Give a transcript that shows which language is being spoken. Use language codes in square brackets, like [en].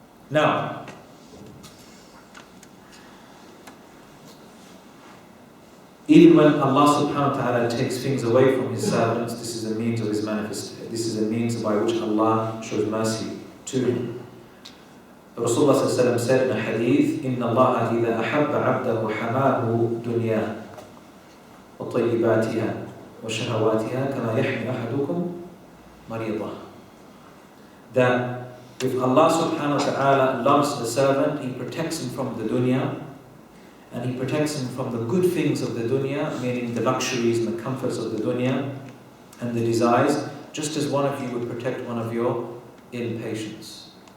[en] Now, even when Allah subhanahu wa ta'ala takes things away from His servants, this is a means of His manifestation. This is a means by which Allah shows mercy to him. Rasulullah sallallahu said in a hadith, [ar] إِنَّ اللَّهَ إِذَا أَحَبَّ عَبْدَهُ حَمَاهُ دُنْيَا وَطَيِّبَاتِهَا وَشَهَوَاتِهَا كَمَا يَحْمِي أَحَدُكُمْ مَرِيضًا. [en] That if Allah subhanahu wa ta'ala loves the servant, He protects him from the dunya, and He protects him from the good things of the dunya, meaning the luxuries and the comforts of the dunya, and the desires, just as one of you would protect one of your ill patients.